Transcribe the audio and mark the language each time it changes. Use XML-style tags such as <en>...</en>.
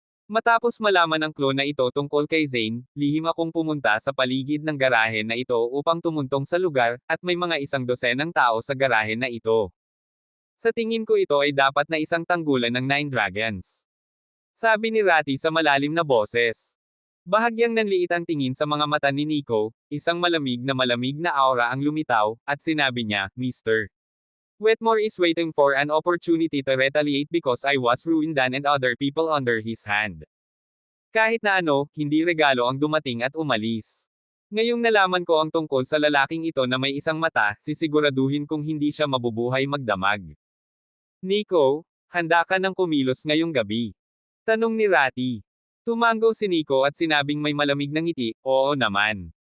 <tl>Matapos malaman ng clone na ito tungkol kay Zane, lihim akong pumunta sa paligid ng garahe na ito upang tumuntong sa lugar, at may mga 100 tao sa garahe na ito. Sa tingin ko ito ay dapat na isang tanggulan ng Nine Dragons. Sabi ni Ratty sa malalim na boses. Bahagyang nanliit ang tingin sa mga mata ni Nico, isang malamig na aura ang lumitaw, at sinabi niya, Mr.</tl> <en>Wetmore is waiting for an opportunity to retaliate because I was ruined and other people under his hand.</en> <tl>Kahit na ano, hindi regalo ang dumating at umalis. Ngayong nalaman ko ang tungkol sa lalaking ito na may isang mata, sisiguraduhin kong hindi siya mabubuhay magdamag. Nico, handa ka ng kumilos ngayong gabi? Tanong ni Ratty. Tumango si Nico at sinabing may malamig na ngiti, oo naman.</tl>